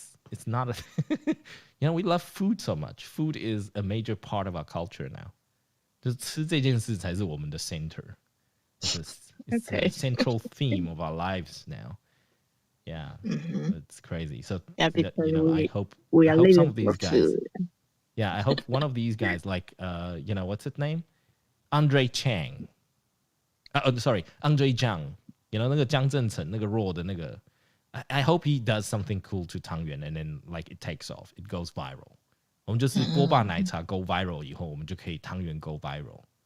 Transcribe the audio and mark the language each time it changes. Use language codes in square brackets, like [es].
[en] It's not a. We love food so much. Food is a major part of our culture now. [zh] 就是吃这件事才是我们的 center. [en] It's a central theme of our lives now. Yeah, it's crazy. So I hope some of these guys. Yeah, I hope one of these guys, like what's his name? Andre Chang. Sorry, Andre Zhang. [zh] 那个江正成那个弱的那个。 [en] I hope he does something cool to 汤圆 and then like it takes off, it goes viral. [zh] 我们就是锅巴奶茶 [en] go viral [zh] 以后，我们就可以汤圆 go viral.